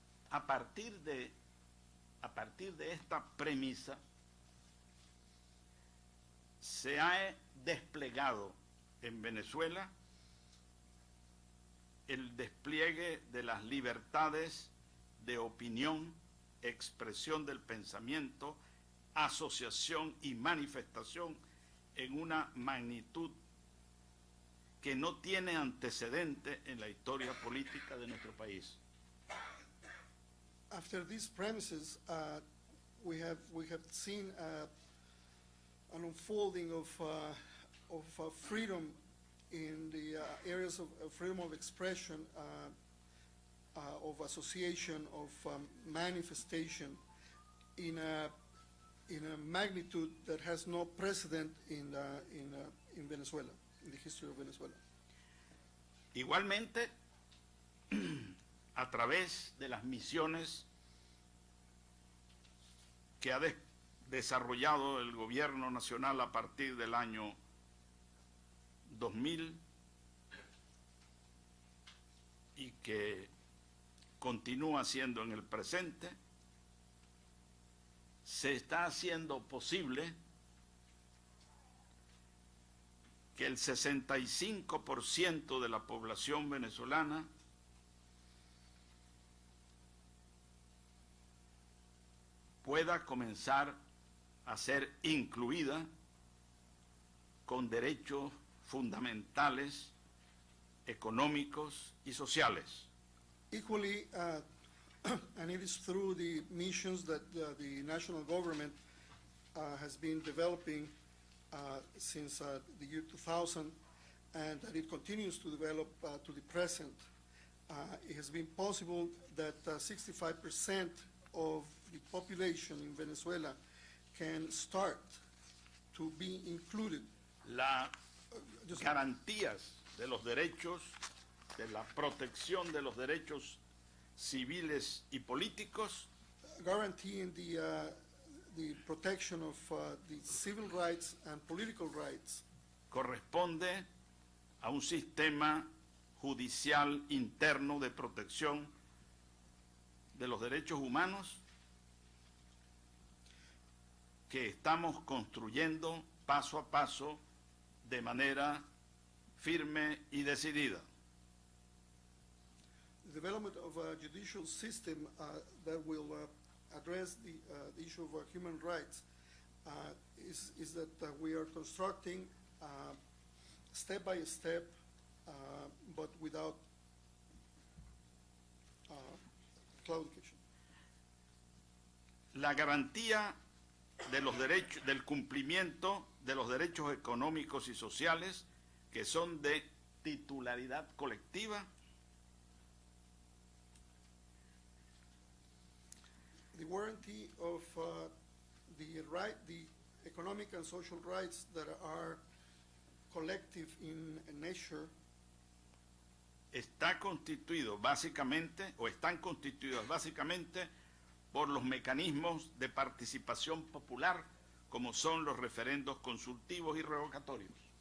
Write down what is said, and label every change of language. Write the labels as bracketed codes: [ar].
[es] A partir de esta premisa se ha desplegado en Venezuela el despliegue de las libertades de opinión, expresión del pensamiento, asociación y manifestación en una magnitud que no tiene antecedente en la historia política de nuestro país. [en] After these premises, we have seen an unfolding of freedom in the areas of freedom of expression, of association, of manifestation, in a magnitude that has no precedent in Venezuela, in the history of Venezuela. [es] Igualmente, a través de las misiones que ha desarrollado el gobierno nacional a partir del año 2000 y que continúa haciendo en el presente, se está haciendo posible que el 65% de la población venezolana pueda comenzar a ser incluida con derechos fundamentales, económicos y sociales. [en] Equally, and it is through the missions that the national government has been developing since the year 2000, and that it continues to develop to the present. It has been possible that 65% of the population in Venezuela can start to be included. [es] Las garantías de los derechos, de la protección de los derechos civiles y políticos, [en] Guaranteeing the protection of the civil rights and political rights [es] corresponde a un sistema judicial interno de protección de los derechos humanos que estamos construyendo paso a paso de manera firme y decidida. [en] the development of a judicial system that will address the issue of human rights is that we are constructing step by step, but without claudication. [es] La garantía de los derechos, del cumplimiento de los derechos económicos y sociales que son de titularidad colectiva, [en] The warranty of the economic and social rights that are collective in nature [es] está constituido básicamente, o están constituidos básicamente, por los mecanismos de participación popular, como son los referendos consultivos y revocatorios.